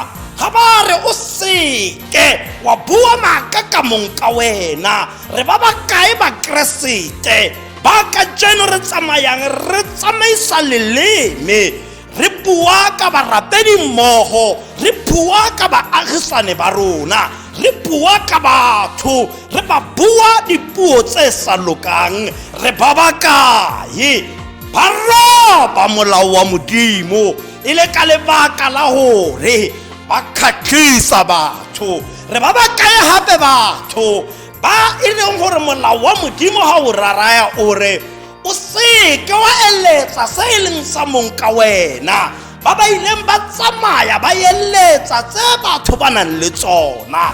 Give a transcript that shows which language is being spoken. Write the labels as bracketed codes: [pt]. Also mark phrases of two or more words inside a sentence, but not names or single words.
[tn] Ga ba re o seke wa bua maaka ka monka wena, re ba ba kae bakeresete ba ka jeno re tsamayang re tsamaisa leleme, re bua ka barapedi mmogo, re bua ka baagisane ba rona, re bua ka batho, re ba bua dipuo tse sa lokang, re ba ba kae ba roba molao wa Modimo e le ka lebaka la gore ba khatlhisa batho. Re ba ba kae hape batho ba e leng gore molao wa Modimo ha o raraya o re o seke wa eletsa se e leng sa monka wena, ba ba ileng ba tsamaya ba eletsa tse batho ba nang le tsona.